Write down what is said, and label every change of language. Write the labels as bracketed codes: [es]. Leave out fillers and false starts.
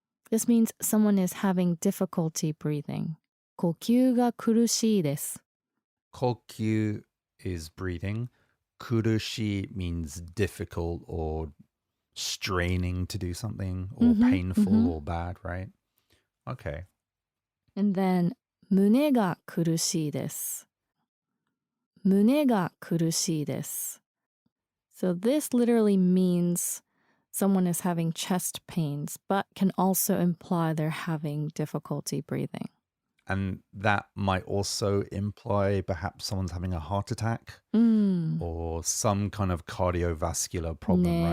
[en] This means someone is having difficulty breathing. [ja] 呼吸が苦しいです。 [en] Kokyu is breathing. Kurushi means difficult or straining to do something or painful or bad, right? Okay. [ja] And then 胸が苦しいです。胸が苦しいです。 [en] So this literally means someone is having chest pains, but can also imply they're having difficulty breathing. And that might also imply perhaps someone's having a heart attack or some kind of cardiovascular problem,